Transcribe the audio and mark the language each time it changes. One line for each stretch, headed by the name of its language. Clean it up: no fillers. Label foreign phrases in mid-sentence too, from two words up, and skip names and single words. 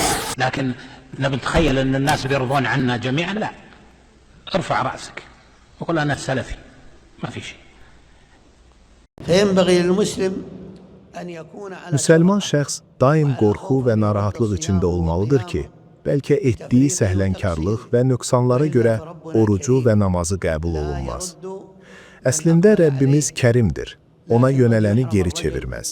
Arabic: لكن نتخيل أن الناس بيرضون عنا جميعا، لا. ارفع رأسك وقل أنا سلفي، ما في شيء. فينبغي للمسلم.
Azerbaijani: Müsəlman şəxs daim qorxu və narahatlıq içində olmalıdır ki, bəlkə etdiyi səhlənkarlıq və nöqsanlara görə orucu və namazı qəbul olunmaz. Əslində Rəbbimiz kərimdir, ona yönələni geri çevirməz.